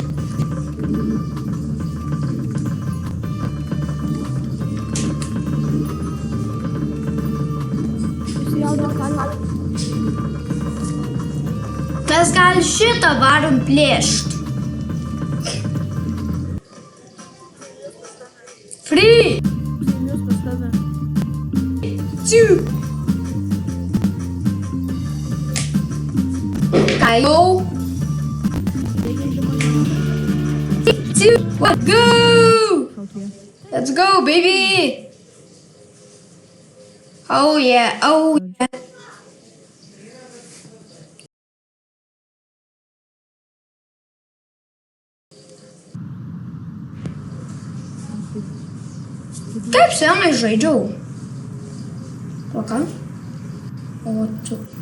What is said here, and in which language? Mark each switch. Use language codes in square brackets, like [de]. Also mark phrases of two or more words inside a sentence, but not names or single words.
[lt] Mes gal šitą varom plėšt. [en] Free! [lt] Ciu! Ką jau? [en] Ciu! Let's go! Let's go, baby! Oh yeah, oh yeah. [lt] Kaip senai žaidžiau. O ką? O tu.